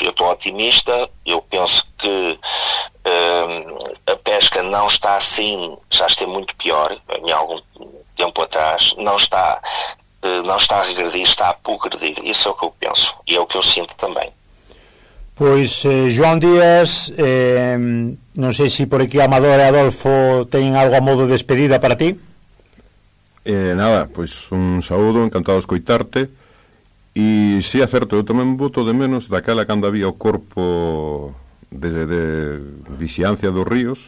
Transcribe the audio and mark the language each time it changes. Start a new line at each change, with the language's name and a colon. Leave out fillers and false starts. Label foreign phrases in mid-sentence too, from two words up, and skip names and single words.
Portuguese: Eu estou otimista, eu penso que a pesca não está assim, já esteve muito pior em algum tempo atrás, não está a regredir, está a progredir. Isso é o que eu penso e é o que eu sinto também.
Galician: Pois, João Díaz, non sei se por aquí Amador e Adolfo teñen algo a modo de despedida para ti. Nada, pois un saúdo, encantado de escoitarte. E si é certo, eu tamén boto de menos daquela cando había o corpo de vixiancia dos ríos.